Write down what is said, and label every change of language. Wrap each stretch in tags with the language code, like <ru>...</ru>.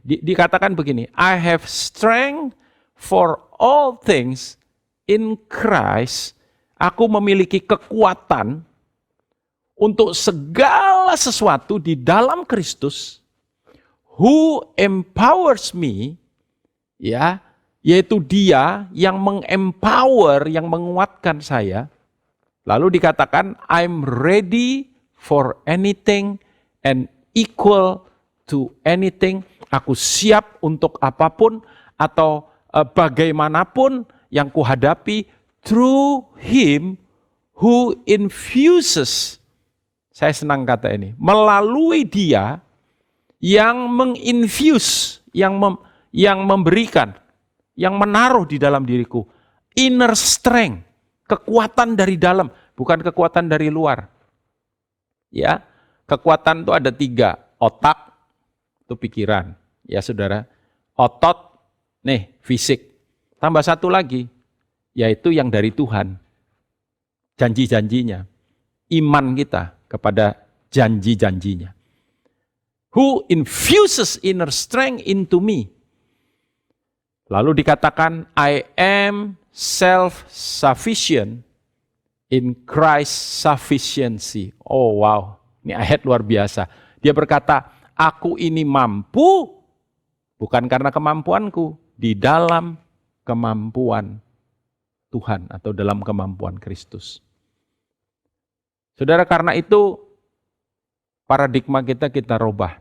<id>Dikatakan begini,</id> <en>I have strength for all things in Christ</en> <id>Aku memiliki kekuatan untuk segala sesuatu di dalam Kristus</id> <en>who empowers me,</en> <id>ya, yaitu Dia yang mengempower, yang menguatkan saya. Lalu dikatakan</id> <en>I'm ready for anything and equal to anything.</en> <id>Aku siap untuk apapun atau bagaimanapun yang kuhadapi</id> <en>through Him who infuses.</en> <id>Saya senang kata ini. Melalui Dia yang menginfuse, yang memberikan, yang menaruh di dalam diriku</id> <en>inner strength,</en> <id>kekuatan dari dalam, bukan kekuatan dari luar. Ya, kekuatan itu ada 3, otak itu pikiran, ya saudara, otot, nih fisik, tambah 1 lagi, yaitu yang dari Tuhan, janji-janjinya, iman kita kepada janji-janjinya.</id> <en>Who infuses inner strength into me.</en> <id>Lalu dikatakan,</id> <en>I am self-sufficient in Christ's sufficiency.</en> <id>Oh wow, ini ayat luar biasa. Dia berkata, aku ini mampu, bukan karena kemampuanku, di dalam kemampuan Tuhan atau dalam kemampuan Kristus. Saudara, karena itu paradigma kita rubah.</id>